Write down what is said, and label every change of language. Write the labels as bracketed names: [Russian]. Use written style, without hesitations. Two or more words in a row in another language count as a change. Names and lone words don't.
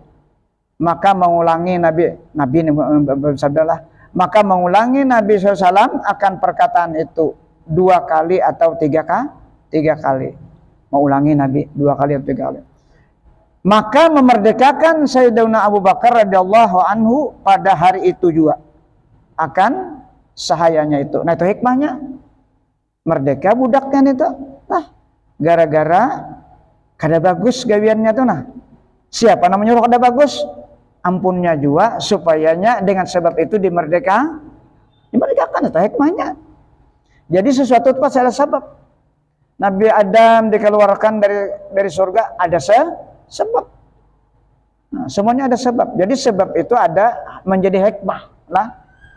[Banjar] Maka mengulangi Nabi bersabdalah, maka mengulangi Nabi SAW akan perkataan itu 2 kali atau 3 kali. Mengulangi Nabi 2 kali atau 3 kali. Maka memerdekakan Sayyidina Abu Bakar [Arabic] رضي الله عنه [Banjar] pada hari itu juga akan sahayanya itu. Nah itu hikmahnya. Merdeka budaknya itu. Nah, gara-gara kada bagus gawiannya tuh nah. Siapa namanya nyuruh kada bagus? Ampunnya juga supayanya dengan sebab itu dimerdekakan itu hikmahnya. Jadi sesuatu itu pasti ada sebab. Nabi Adam dikeluarkan dari surga ada sebab. Nah, semuanya ada sebab. Jadi sebab itu ada menjadi hikmah lah.